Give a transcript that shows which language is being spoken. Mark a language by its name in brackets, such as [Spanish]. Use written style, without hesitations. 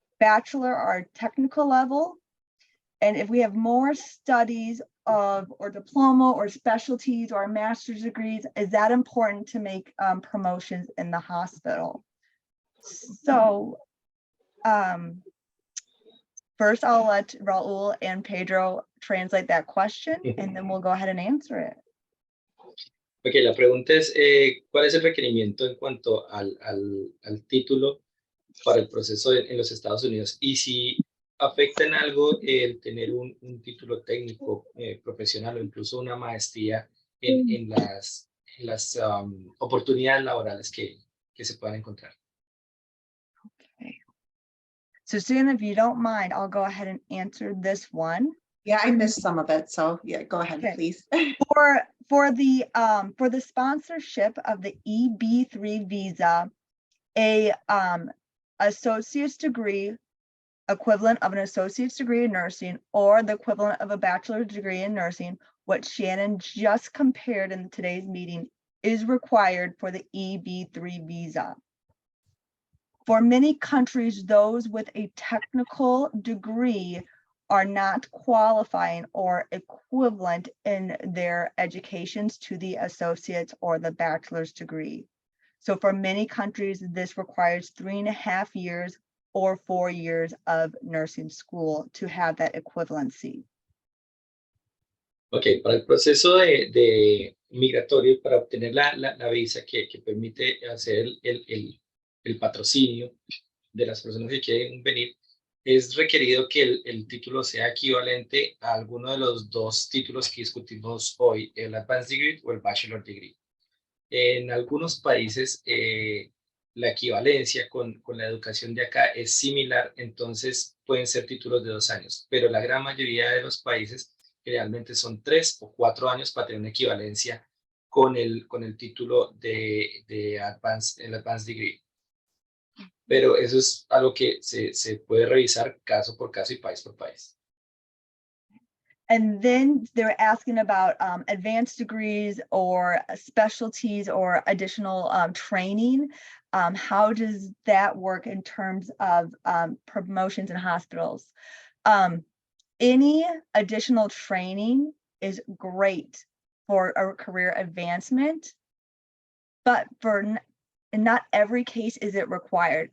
[English] Bachelor or technical level? And if we have more studies of or diploma or specialties or master's degrees, is that important to make promotions in the hospital? So first I'll let Raul and Pedro translate that question and then we'll go ahead and answer it. [Spanish] Ok, la pregunta es, ¿cuál es el requerimiento en cuanto al título para el proceso en los Estados Unidos? Y si afecta en algo el tener un título técnico profesional o incluso una maestría en las oportunidades laborales que se puedan encontrar. [English] Okay. So Susan, if you don't mind, I'll go ahead and answer this one. Yeah, I missed some of it, so yeah, go ahead, Okay. please. For the sponsorship of the EB3 visa, a associate's degree equivalent of an associate's degree in nursing or the equivalent of a bachelor's degree in nursing, what Shannon just compared in today's meeting, is required for the EB3 visa. For many countries, those with a technical degree are not qualifying or equivalent in their educations to the associate's or the bachelor's degree. So for many countries, this requires 3.5 years or 4 years of nursing school to have that equivalency. [Spanish] Ok, para el proceso de migratorio, para obtener la visa que permite hacer el patrocinio de las personas que quieren venir, es requerido que el título sea equivalente a alguno de los 2 títulos que discutimos hoy, el Advanced Degree o el Bachelor Degree. En algunos países, la equivalencia con la educación de acá es similar, entonces pueden ser títulos de 2 años, pero la gran mayoría de los países realmente son 3 o 4 años para tener una equivalencia con el título de el Advanced Degree. Pero eso es algo que se puede revisar caso por caso y país por país. [English] And then they're asking about advanced degrees or specialties or additional training. How does that work in terms of promotions in hospitals? Any additional training is great for a career advancement, but in not every case is it required.